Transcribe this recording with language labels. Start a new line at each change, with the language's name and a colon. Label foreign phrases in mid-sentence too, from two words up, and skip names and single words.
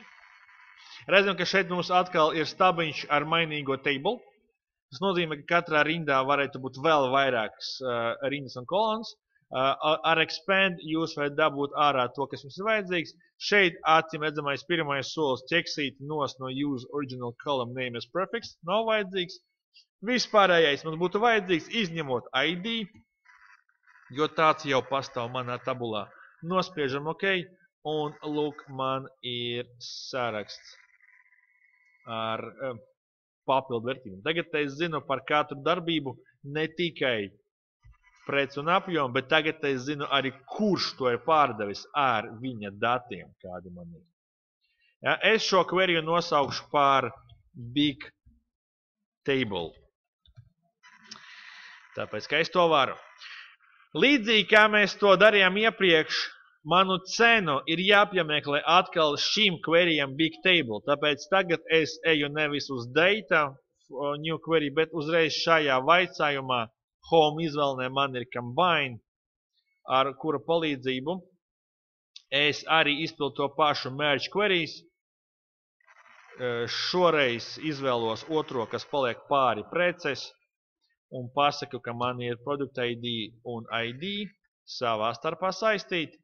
Latvian: Redzam, ka šeit mums atkal ir stabiņš ar mainīgo table. Tas nozīmē, ka katrā rindā varētu būt vēl vairākas rindas un kolonas. Ar expand jūs varat dabūt ārā to, kas jums ir vajadzīgs. Šeit acīm redzamais pirmais solis ķeksīt nos no
English: use original column name as prefix.
Latvian: Nav vajadzīgs. Vispārējais mums būtu vajadzīgs izņemot ID, jo tāds jau pastāv manā tabulā. Nospiežam ok, un lūk, man ir saraksts ar papildu vērtību. Tagad es zinu par katru darbību ne tikai preci un apjomu, bet tagad es zinu arī, kurš to ir pārdevis ar viņa datiem, kādi man ir. Ja, es šo query nosaukšu par
English: big table.
Latvian: Tāpēc, ka es to varu. Līdzīgi, kā mēs to darījām iepriekš, manu cenu ir jāpiemeklē atkal šim queryam
English: big table.
Latvian: Tāpēc tagad es eju nevis uz
English: data new query,
Latvian: bet uzreiz šajā vaicājumā home izvēlnē man ir combine, ar kura palīdzību es arī izpildu to pašu
English: merge queries.
Latvian: Šoreiz izvēlos otro, kas paliek pāri preces, un pasaku, ka man ir
English: product ID
Latvian: un ID savā starpā saistīti.